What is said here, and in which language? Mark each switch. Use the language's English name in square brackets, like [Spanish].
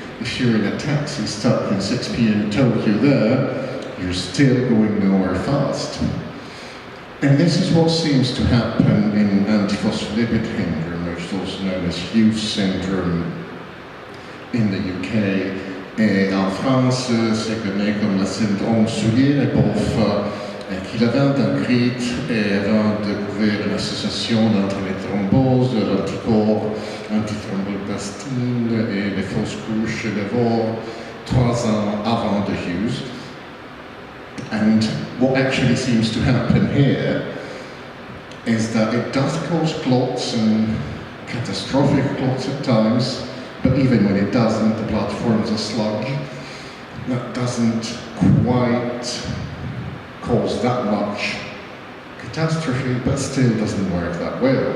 [English] If you're in a taxi stuck in 6 p.m. in Tokyo there, you're still going nowhere fast. And this is what seems to happen in antiphospholipid syndrome, which is also known as Hughes syndrome in the UK. [French] Et en France, c'est connu comme le syndrome Soulier-Boff, qu'il avait décrit et avant de découvrir une association entre les thromboses, l'anticorps, antithromboplastine et les fausses couches chez les veaux 3 ans avant de Hughes. [English] And what actually seems to happen here is that it does cause clots and catastrophic clots at times, but even when it doesn't, the blood forms a sludge. That doesn't quite cause that much catastrophe, but still doesn't work that well.